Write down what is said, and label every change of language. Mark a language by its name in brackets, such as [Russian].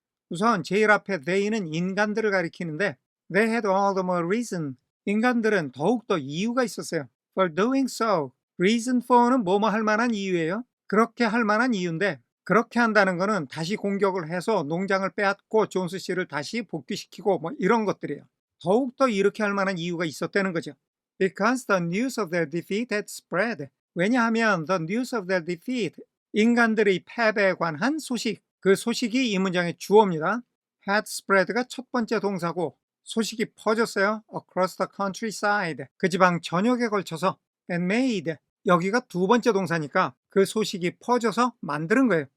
[Korean] 우선 제일 앞에 they는 인간들을 가리키는데 [English] they had all the more reason, [Korean] 인간들은 더욱더 이유가 있었어요. [English] For doing so, reason for는 [Korean] 뭐뭐 할 만한 이유예요. 그렇게 할 만한 이유인데 그렇게 한다는 거는 다시 공격을 해서 농장을 빼앗고 존스 씨를 다시 복귀시키고 뭐 이런 것들이에요. 더욱더 이렇게 할 만한 이유가 있었다는 거죠. [English] Because the news of their defeat had spread. [Korean] 왜냐하면 [English] the news of their defeat, [Korean] 인간들의 패배에 관한 소식, 그 소식이 이 문장의 주어입니다. [English] had spread [Korean] 가 첫 번째 동사고 소식이 퍼졌어요. [English] across the countryside, [Korean] 그 지방 전역에 걸쳐서. [English] and made, [Korean] 여기가 두 번째 동사니까 그 소식이 퍼져서 만드는 거예요.